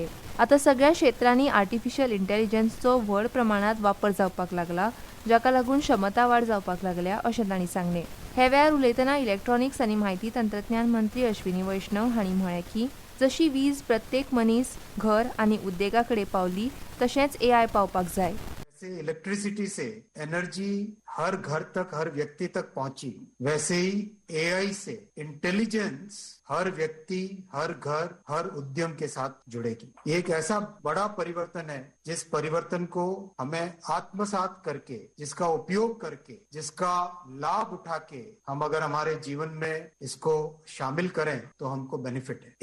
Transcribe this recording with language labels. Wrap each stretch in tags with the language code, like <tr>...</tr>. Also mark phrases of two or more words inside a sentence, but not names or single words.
<kok>आतां सगळ्या क्षेत्रांनी</kok> <en>artificial intelligenceचो</en> <kok>व्हड प्रमाणांत वापर जावपाक लागला, जाका लागून क्षमता वाड जावपाक लागल्या अशें तांणी सांगलें. हे वेळार उलयतना इलेक्ट्रॉनिक्स आनी म्हायती तंत्रज्ञान मंत्री अश्विनी वैष्णव हांणी म्हळें की जशी वीज प्रत्येक मनीस, घर आनी उद्देगा कडेन पावली तशेंच AI पावपाक जाय.</kok> <hi>जैसे इलेक्ट्रिसिटी से एनर्जी हर घर तक, हर व्यक्ति तक पहुंची, वैसे ही AI से इंटेलिजेंस हर व्यक्ति, हर घर, हर उद्यम के साथ जुड़ेगी. ये एक ऐसा बड़ा परिवर्तन है जिस परिवर्तन को हमें आत्मसात करके, जिसका उपयोग करके, जिसका लाभ उठा के हम अगर हमारे जीवन में इसको शामिल करें तो हमको बेनिफिट है.</hi>